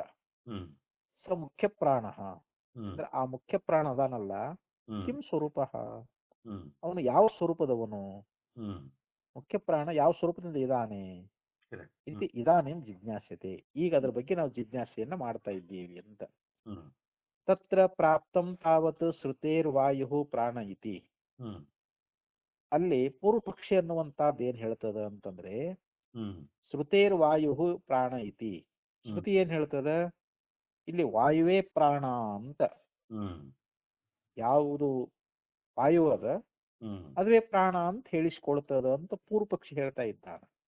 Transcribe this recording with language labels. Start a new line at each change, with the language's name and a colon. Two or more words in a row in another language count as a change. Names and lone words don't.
Sanskrit: ಸ ಮುಖ್ಯ ಪ್ರಾಣ
Kannada: ಅಂದ್ರೆ ಆ ಮುಖ್ಯ ಪ್ರಾಣ ಅದಾನಲ್ಲ,
Sanskrit: ಕಿಂ ಸ್ವರೂಪ,
Kannada: ಅವನು ಯಾವ ಸ್ವರೂಪದವನು, ಮುಖ್ಯ ಪ್ರಾಣ ಯಾವ ಸ್ವರೂಪದಿಂದ ಇದಾನೆ, ಇದಾನೇನ್ ಜಿಜ್ಞಾಸ್ಯತೆ, ಈಗ ಅದ್ರ ಬಗ್ಗೆ ನಾವು ಜಿಜ್ಞಾಸೆಯನ್ನ ಮಾಡ್ತಾ ಇದ್ದೀವಿ ಅಂತ.
Sanskrit: ತತ್ರ ಪ್ರಾಪ್ತಂ ತಾವತ್ ಶ್ರುತೇರ್ವಾಯು ಪ್ರಾಣ ಇತಿ.
Kannada: ಅಲ್ಲಿ ಪೂರ್ವ ಪಕ್ಷಿ ಅನ್ನುವಂತಹದ್ದು ಏನ್ ಹೇಳ್ತದ ಅಂತಂದ್ರೆ,
Sanskrit: ಶ್ರುತೇರ್ವಾಯು ಪ್ರಾಣ ಇತಿ.
Kannada: ಶ್ರುತಿ ಏನ್ ಹೇಳ್ತದ, ಇಲ್ಲಿ ವಾಯುವೇ ಪ್ರಾಣ ಅಂತ. ಯಾವುದು ವಾಯು ಅದ ಅದುವೇ ಪ್ರಾಣ ಅಂತ ಹೇಳಿಸ್ಕೊಳ್ತದ ಅಂತ ಪೂರ್ವ ಪಕ್ಷಿ ಹೇಳ್ತಾ ಇದ್ದಾನೆ.